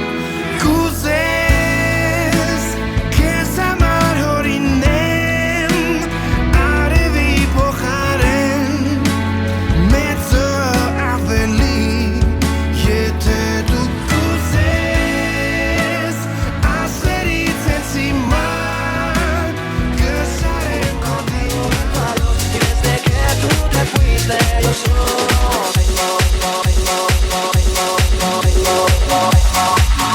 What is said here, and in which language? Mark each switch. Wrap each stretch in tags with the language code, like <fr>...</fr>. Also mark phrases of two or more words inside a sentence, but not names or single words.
<hy>Կուզես Քեզ համար հորինեմ Արևի փոխարեն Մեծը ավելի Եթե դու կուզես Ասերից ես հիմա Կշարեմ կոդի</hy> <es>Desde que tú te fuiste yo solo tengo</es>